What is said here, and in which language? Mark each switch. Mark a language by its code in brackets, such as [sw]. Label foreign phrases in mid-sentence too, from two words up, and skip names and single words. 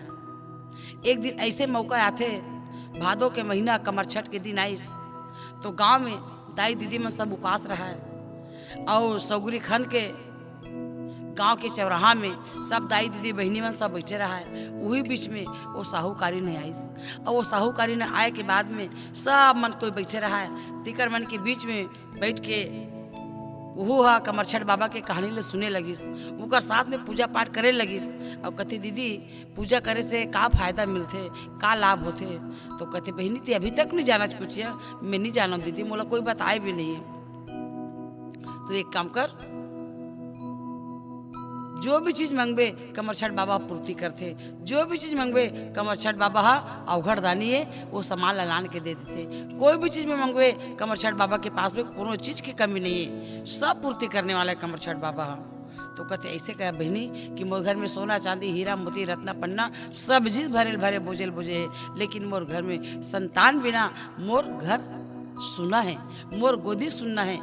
[hne] एक दिन ऐसे मौका आते, भादो के महीना कमरछठ के दिन आइस, तो गांव में दाई दीदी में सब उपास रहा है और सौगुरी खन के गांव के चौराहा में सब दाई दीदी बहनी मन सब बैठे रहा है। वही बीच में वो साहूकारी ने आइस और वो साहूकारी ने आए के बाद में सब मन कोई बैठे रहा है। तिकर मन के बीच में बैठ के वो हा कमरछठ बाबा के कहानी ले सुने लगिस, उनकर साथ में पूजा पाठ करे लगिस और कहती दीदी पूजा करे से का फायदा मिलते, का लाभ होते। तो कहते बहनी ते अभी तक नहीं जाना कुछ है। मैं नहीं जाना दीदी, मोला कोई बताए भी नहीं है। तो एक काम कर, जो भी चीज मंगबे कमरछठ बाबा पूर्ति करते। जो भी चीज मंगबे कमरछठ बाबा हा अवघड़ दानी है, वो सामान लान के दे देते। कोई भी चीज में मंगबे कमरछठ बाबा के पास में कोनो चीज की कमी नहीं है, सब पूर्ति करने वाला है कमरछठ बाबा हा। तो कहते ऐसे कहा बहनी कि मोर घर में सोना चांदी हीरा मोती रत्ना पन्ना सब चीज भरे भरे बोझल बोझे है, लेकिन मोर घर में संतान बिना मोर घर सुना है, मोर गोदी सुनना है।